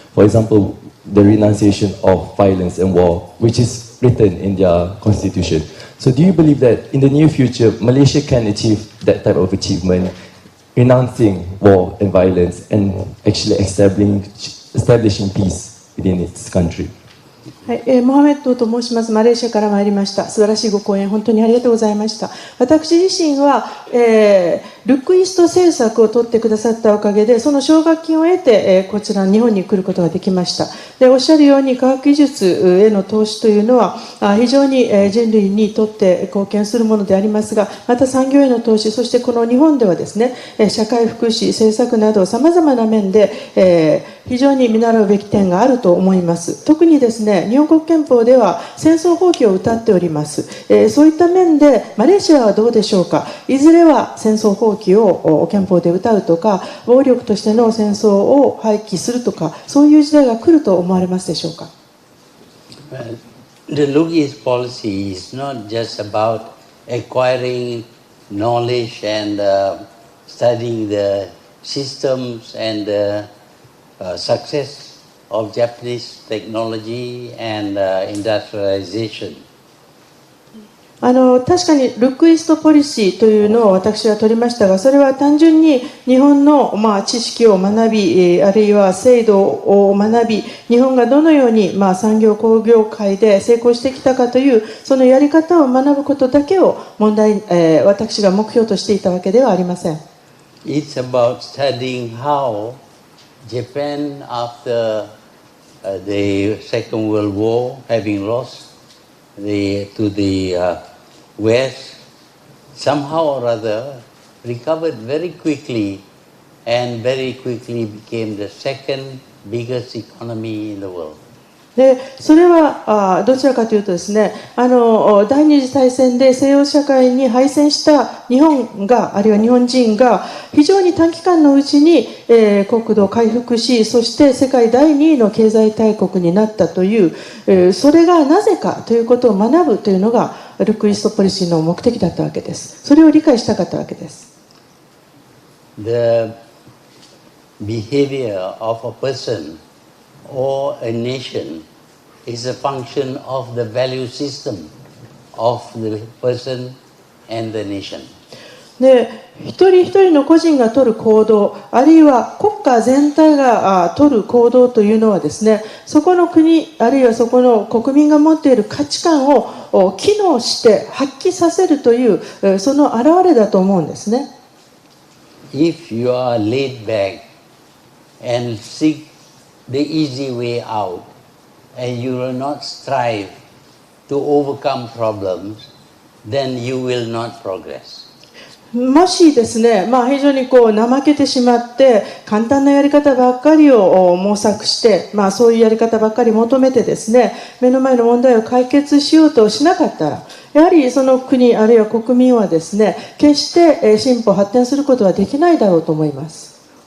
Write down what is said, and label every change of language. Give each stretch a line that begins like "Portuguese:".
English: For example, the renunciation of violence and war, which is written in their constitution. So do you believe that in the near future, Malaysia can achieve that type of achievement, renouncing war and violence and actually establishing peace within its country?
Japanese: はい、モハメッドと申します。マレーシアから参りました。素晴らしいご講演本当にありがとうございました。私自身は、ルックイースト政策を取ってくださったおかげで、その奨学金を得て、こちら日本に来ることができました。で、おっしゃるように科学技術への投資というのは非常に人類にとって貢献するものでありますが、また産業への投資、そしてこの日本ではですね、社会福祉政策などさまざまな面で、非常に見習うべき点があると思います。特にですね、日本国憲法では戦争放棄を謳っております。そういった面でマレーシアはどうでしょうか。いずれは戦争放棄を憲法で謳うとか、暴力としての戦争を廃棄するとか、そういう時代が来ると思われますでしょうか。
English: The Look-East policy is not just about acquiring knowledge and studying the systems and success of Japanese technology and industrialization.
Japanese: 確かにルックイーストポリシーというのを私は取りましたが、それは単純に日本の知識を学び、あるいは制度を学び、日本がどのように産業工業界で成功してきたかというそのやり方を学ぶことだけを私が目標としていたわけではありません。
English: It's about studying how Japan after the Second World War, having lost to the West, somehow or other recovered very quickly and very quickly became the second biggest economy in the world.
Japanese: でそれはどちらかというとですね、第二次大戦で西洋社会に敗戦した日本が、あるいは日本人が非常に短期間のうちに、国土を回復し、そして世界第2位の経済大国になったという、それがなぜかということを学ぶというのがルックイーストポリシーの目的だったわけです。それを理解したかったわけです。
English: The behavior of a person or a nation is a function of the value system of the person and the nation.
Japanese: で一人一人の個人が取る行動、あるいは国家全体が取る行動というのはですね、そこの国あるいはそこの国民が持っている価値観を機能して発揮させるというその表れだと思うんですね。
English: If you are laid back and seek the easy way out, and you will not strive to overcome problems, then you will not progress.
Japanese: もしですね、非常に怠けてしまって簡単なやり方ばっかりを模索して、そういうやり方ばっかり求めてですね、目の前の問題を解決しようとしなかったら、やはりその国あるいは国民はですね、決して進歩発展することはできないだろうと思います。